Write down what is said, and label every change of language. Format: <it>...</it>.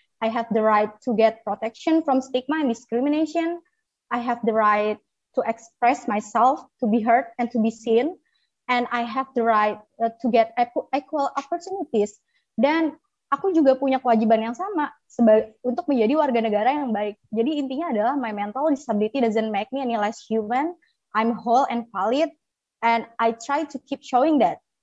<en>I have the right to get protection from stigma and discrimination. I have the right to express myself, to be heard and to be seen. And I have the right to get equal opportunities.</en> <id>Dan aku juga punya kewajiban yang sama untuk menjadi warga negara yang baik. Jadi intinya adalah</id> <en>my mental disability doesn't make me any less human. I'm whole and valid, and I try to keep showing that.</en>